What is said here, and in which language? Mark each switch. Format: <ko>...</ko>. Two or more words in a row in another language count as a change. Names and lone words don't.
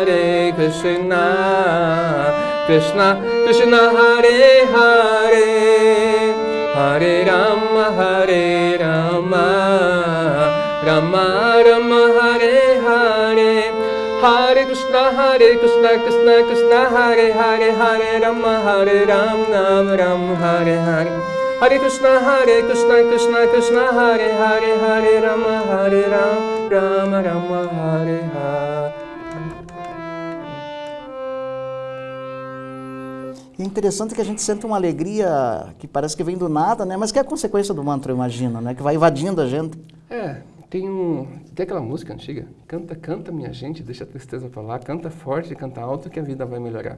<sa>Krishna Krishna, Hare Hare, Hare Rama, Rama Rama, Hare Hare, Hare Krishna, Krishna Krishna, Hare Hare, Hare Rama, Ram Hare Hare, Hare Krishna, Krishna Krishna, Hare Hare, Hare Rama, Rama Hare Hare.</sa> <pt>E é interessante que a gente sente uma alegria que parece que vem do nada, né? Mas que é a consequência do mantra, eu imagino, né? Que vai invadindo a gente. Tem aquela música antiga, canta, canta minha gente, deixa a tristeza pra lá, canta forte, canta alto que a vida vai melhorar.</pt>